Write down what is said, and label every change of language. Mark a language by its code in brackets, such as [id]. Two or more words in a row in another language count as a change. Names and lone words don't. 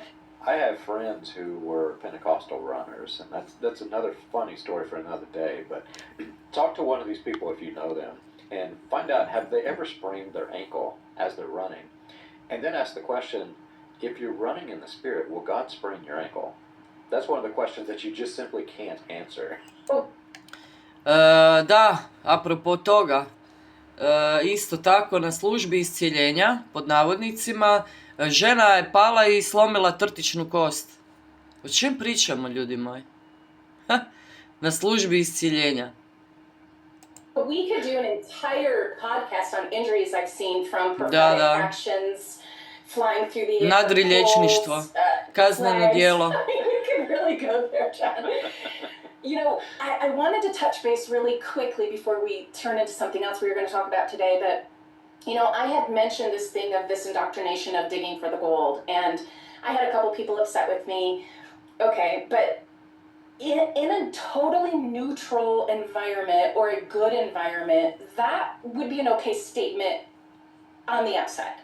[en] I have friends who were Pentecostal runners, and that's another funny story for another day, but talk to one of these people if you know them, and find out, have they ever sprained their ankle as they're running? And then ask the question, if you're running in the Spirit, will God sprain your ankle? That's one of the questions that you just simply can't answer. [hr] Da, apropo toga, isto tako na službi iscjeljenja, pod navodnicima, žena je pala i slomila trtičnu kost. O čem pričamo, ljudi moji? Na službi iscjeljenja. [en] We could do an entire podcast on injuries I've seen from prophetic actions, flying through the air, [hr] nadrilječništvo, kazneno djelo. [en] We could really go there, John. You know, I wanted to touch base really quickly before we turn into something else we were going to talk about today, but, you know, I had mentioned this thing of this indoctrination of digging for the gold, and I had a couple people upset with me. Okay, but in a totally neutral environment or a good environment, that would be an okay statement on the outside.